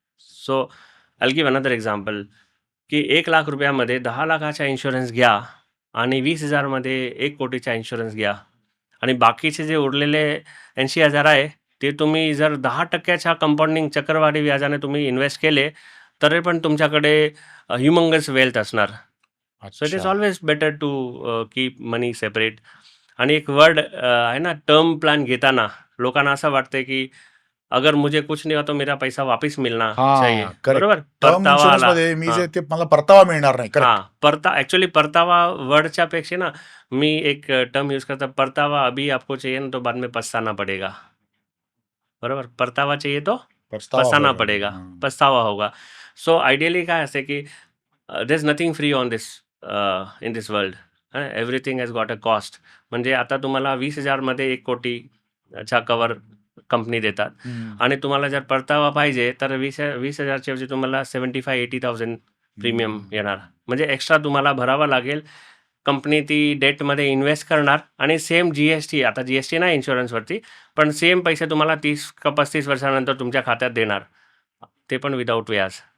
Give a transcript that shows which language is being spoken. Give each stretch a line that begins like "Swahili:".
English: so I give another example
Marathi: की 1,00,000 रुपयामध्ये 10 लाखाचा इन्शुरन्स घ्या आणि 20,000 मध्ये 1 कोटीचा इन्शुरन्स घ्या. आणि बाकीचे जे उरलेले 80,000 आहे ते तुम्ही जर 10% कंपाऊंडिंग चक्रवाढी व्याजाने तुम्ही इन्व्हेस्ट केले, तरी पण तुमच्याकडे ह्युमंगस वेल्थ असणार.
English: So it is always better to keep money separate.
Marathi: आणि एक वर्ड आहे ना, टर्म प्लॅन घेताना लोकांना असं वाटतं की
Hindi: अगर मुझे कुछ नहीं हुआ तो मेरा पैसा वापस मिलना चाहिए.
Marathi: बरोबर? टर्म इन्शुरन्स मध्ये मी जे ते मला परतावा मिळणार नाही. ऍक्च्युअली परतावा वर्डच्या पेक्षा ना मी एक टर्म यूज करता,
Hindi: परतावा अभी आपको चाहिए ना तो बाद में पछताना पड़ेगा.
Marathi: बरोबर?
Hindi: परतावा चाहिए तो पछताना पडेगा, पछतावा होगा.
Marathi: सो आयडियली काय असते की
English: There is nothing free on this in this world. Everything has got a cost.
Marathi: म्हणजे आता तुम्हाला 20,000 मध्ये 1 कोटीचा कवर कंपनी देतात आणि तुम्हाला जर परतावा पाहिजे तर 20,000च्या ऐवजी तुम्हाला 75-80,000 प्रीमियम येणार. म्हणजे एक्स्ट्रा तुम्हाला भरावा लागेल. कंपनी ती डेटमध्ये इन्व्हेस्ट करणार आणि सेम GST, आता GST नाही इन्शुरन्सवरती, पण सेम पैसे तुम्हाला 30 का 35 वर्षानंतर तुमच्या खात्यात देणार, ते पण विदाऊट व्याज.